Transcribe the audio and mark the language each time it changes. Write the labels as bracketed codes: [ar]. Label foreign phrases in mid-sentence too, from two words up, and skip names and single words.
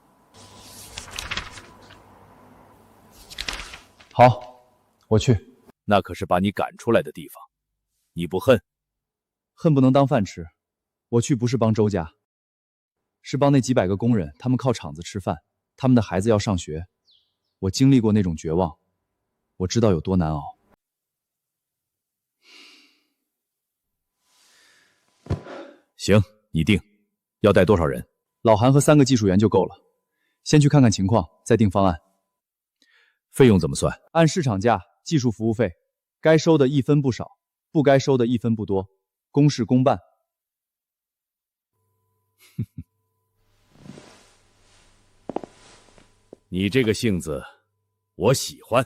[zh] 好，我去。那可是把你趕出來的地方，你不恨？恨不能當飯吃。我去不是幫周家，是幫那幾百個工人，他們靠廠子吃飯，他們的孩子要上學。我經歷過那種絕望，我知道有多難熬。行，你定。要帶多少人？老韓和3個技術員就夠了。先去看看情況，再定方案。費用怎麼算？按市場價，技術服務費，該收的一分不少，不該收的一分不多，公事公辦。你這個性子，我喜歡。